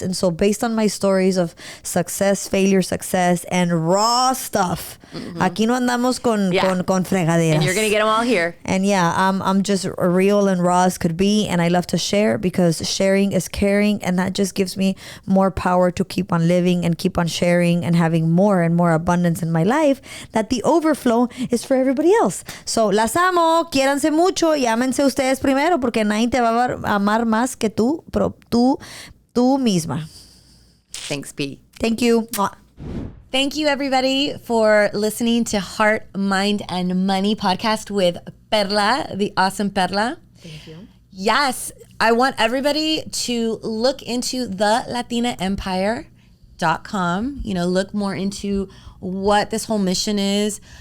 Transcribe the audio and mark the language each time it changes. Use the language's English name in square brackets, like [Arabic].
[English] And so based on my stories of success, failure, success, and raw stuff, [Spanish] aquí no andamos con fregaderas. [English] And you're going to get them all here. And I'm just real and raw as could be. And I love to share because sharing is caring. And that just gives me more power to keep on living and keep on sharing and having more and more abundance in my life, that the overflow is for everybody else. [Spanish] So, las amo, quiéranse mucho y ámense ustedes primero, porque nadie te va a amar más que tú, pero tú misma. [English] Thanks, P. Thank you. Thank you, everybody, for listening to Heart, Mind, and Money podcast with Perla, the awesome Perla. Thank you. Yes, I want everybody to look into the latinaempire.com, look more into what this whole mission is.